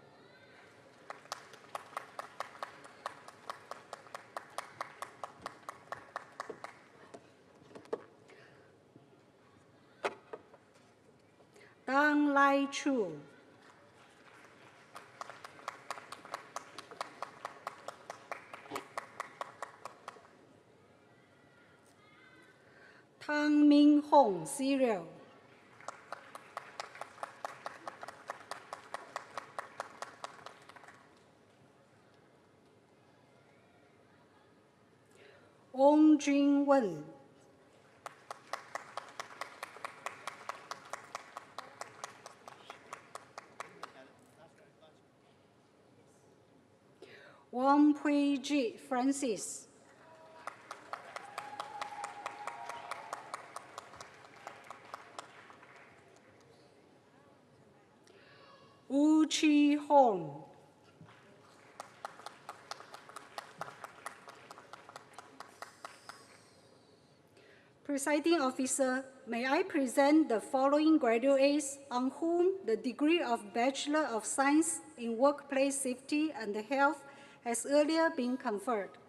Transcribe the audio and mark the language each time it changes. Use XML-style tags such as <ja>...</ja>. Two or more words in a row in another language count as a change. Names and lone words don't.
<en>Dan Lai Chu. Tang Min Hong, Serial. Ong Jin Wen. Wang Puiji Francis. Wu Chi Hong. Presiding Officer, may I present the following graduates on whom the degree of Bachelor of Science in Workplace Safety and Health has earlier been conferred.</en>